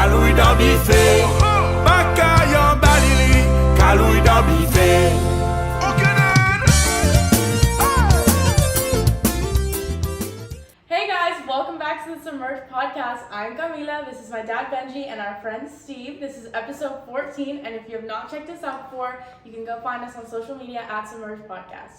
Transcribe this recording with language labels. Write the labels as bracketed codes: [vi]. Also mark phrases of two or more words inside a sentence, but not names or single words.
[en] kalouy dans bife. Bakayan balili, kalouy dans bife. Hey guys, welcome back to the Submerged Podcast. I'm Camila, this is my dad Benji, and our friend Steve. This is episode 14, and if you have not checked us out before, you can go find us on social media at Submerged Podcast.